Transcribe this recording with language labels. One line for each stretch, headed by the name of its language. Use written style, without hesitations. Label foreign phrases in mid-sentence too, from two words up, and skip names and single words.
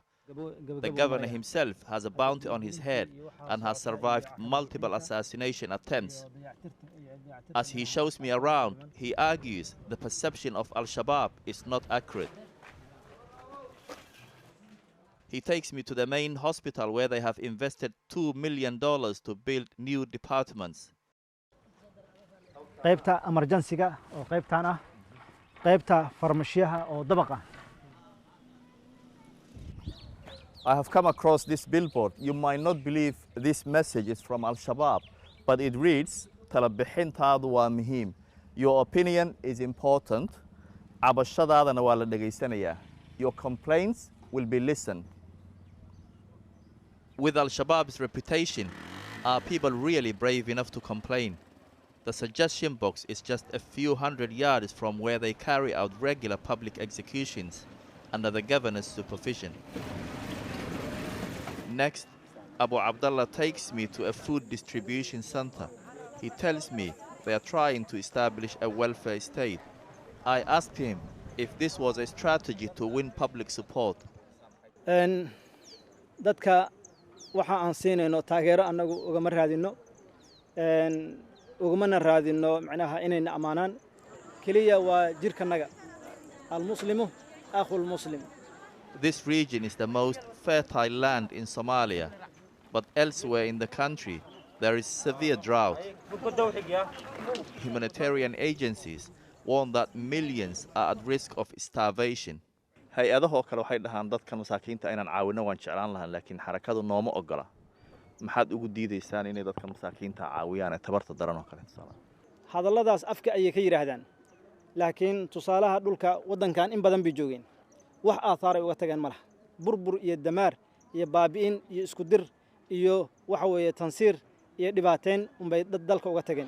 English: The governor himself has a bounty on his head and has survived multiple assassination attempts. As he shows me around, he argues the perception of Al-Shabaab is not accurate. He takes me to the main hospital where they have invested $2 million to build new departments.
Somali: qaybta emergency-ga oo qaybtan ah qaybta farmashiyaha oo dabaqa.
English: I have come across this billboard. You might not believe this message is from Al-Shabaab, but it reads,
Somali: talabixintaadu waa muhiim.
English: Your opinion is important.
Somali: Cabashadaadana waa la dhagaysanayaa.
English: Your complaints will be listened. With Al-Shabaab's reputation, are people really brave enough to complain? The suggestion box is just a few hundred yards from where they carry out regular public executions under the governor's supervision. Next, Abu Abdullah takes me to a food distribution center. He tells me they are trying to establish a welfare state. I asked him if this was a strategy to win public support.
Somali: dadka waxa aan siinayno taageero anagu ugama raadino ugumana raadino macnaha inayna amaanaan kaliya waa jirkanaga
Arabic: المسلم أخو المسلم.
English: This region is the most fertile land in Somalia, but elsewhere in the country there is severe drought. Humanitarian agencies warn that millions are at risk of starvation.
Somali: hay-adahoo kale waxay dhahaan dadka masaakiinta inaan caawino waan jeclaan lahaa laakiin xarakadu nooma ogola. maxaad ugu diidaysaan inay dadka masaakiinta caawiyaan ee tabarta daran oo kale hadalladaas afka ayay ka yiraahdaan laakiin tusaalaha dhulka wadankan in badan bay joogeen wax athaaray uga tageen malaha burbur iyo damaar iyo baabi'in iyo isku dir iyo waxa weeye tansiir iyo dhibaateen unbay dalka uga tageen.